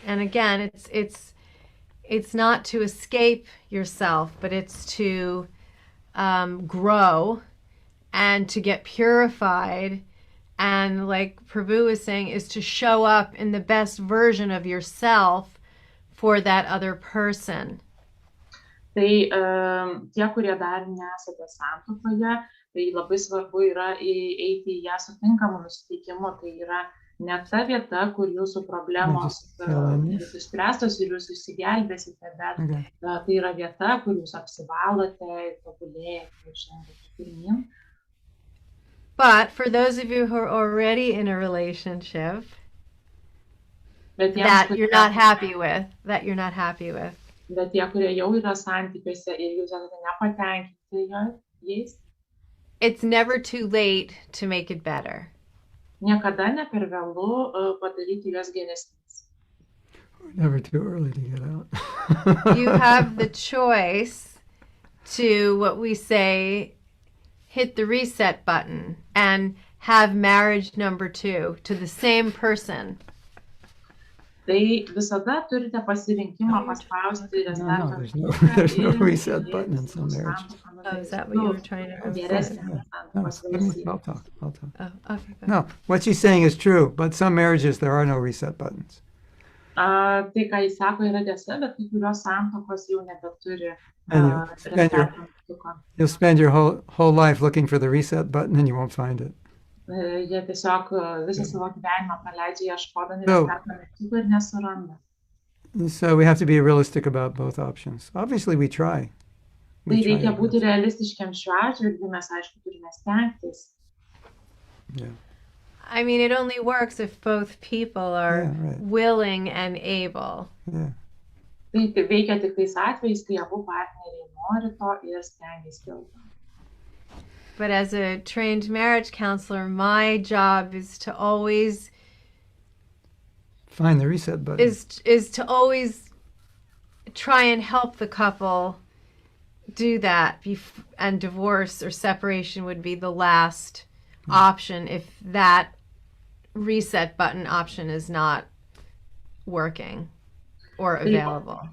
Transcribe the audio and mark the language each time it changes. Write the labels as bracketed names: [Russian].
[English] And again, it's not to escape yourself, but it's to grow and to get purified. And like Prabhu was saying, is to show up in the best version of yourself for that other person. [Lithuanian] Tai tie, kurie dar nesate santuokoje, tai labai svarbu yra eiti į ją su tinkamu nusiteikimu. Tai yra ne ta vieta, kur jūsų problemos bus išspręstos ir jūs išsigelbėsite, bet tai yra vieta, kur jūs apsivalote ir tobulėjate ir žengiate pirmyn. [English] But for those of you who are already in a relationship that you're not happy with, [Lithuanian] Bet tie, kurie jau yra santykiuose ir jūs esate nepatenkinti jais, [English] it's never too late to make it better. [Lithuanian] Niekada ne per vėlu padaryti juos geresniais. [English] Never too early to get out. You have the choice to, what we say, hit the reset button and have marriage number 2 to the same person. [Lithuanian] Tai visada turite pasirinkimą paspausti [English] restart. There's no reset button in some marriage. Oh, is that what you were trying to say? I'll talk. Oh, okay. No, what she's saying is true, but some marriages there are no reset buttons. [Lithuanian] Tai, ką jis sako, yra tiesa, bet kai kurios santuokos jau nebeturi [English] reset button. You'll spend your whole life looking for the reset button and you won't find it. [Lithuanian] Jie tiesiog visą savo gyvenimą praleidžia ieškodami resetą mygtuko ir nesuranda. [English] So we have to be realistic about both options. Obviously we try. [Lithuanian] Tai reikia būti realistiškiam šiuo atžvilgiu, mes aišku turime stengtis. [English] Yeah. I mean, it only works if both people are willing and able. Yeah. [Lithuanian] Tai veikia tik tais atvejais, kai abu partneriai nori to ir stengiasi dėl to. [English] But as a trained marriage counselor, my job is to always find the reset button. Is to always try and help the couple do that, and divorce or separation would be the last option if that reset button option is not working or available.